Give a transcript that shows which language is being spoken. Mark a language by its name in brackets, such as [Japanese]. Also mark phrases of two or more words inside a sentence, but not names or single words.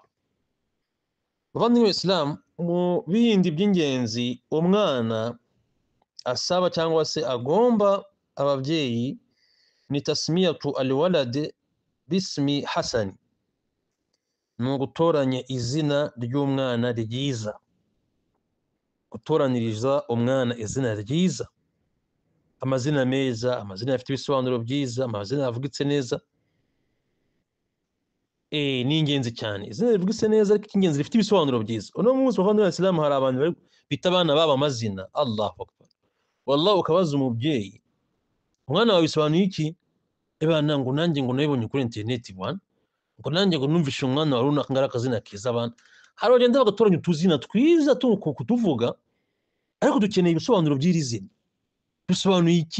[Kinyarwanda] Bavandimwe Islam, mu bindi by'ingenzi umwana asaba cyangwa se agomba ababyeyi ni [Arabic] تسمية الولد باسم حسن, [Kinyarwanda] ni ugutoranya izina ry'umwana ryiza, gutoraniriza umwana izina ryiza, amazina meza, amazina afite ibisobanuro byiza, amazina yavugitse neza. Ni ingenzi cyane izina rivugitse neza, ariko ingenzi rifite ibisobanuro byiza. Uno munsi bavandimwe Islam hari abantu bita abana baba amazina. [Arabic] الله أكبر. [Kinyarwanda] Wallahi ukabaza umubyeyi, umwana wawe bisobanuye iki? Ebana ngo nanjye ngo nabibonye kuri internet bwana, ngo nanjye ngo numvishe umwana wawe runaka ngara akazina kiza. Abana hari bagenda bagatoranya utuzina twiza kutuvuga, ariko dukeneye ibisobanuro by'iri zina. Bisobanuye iki?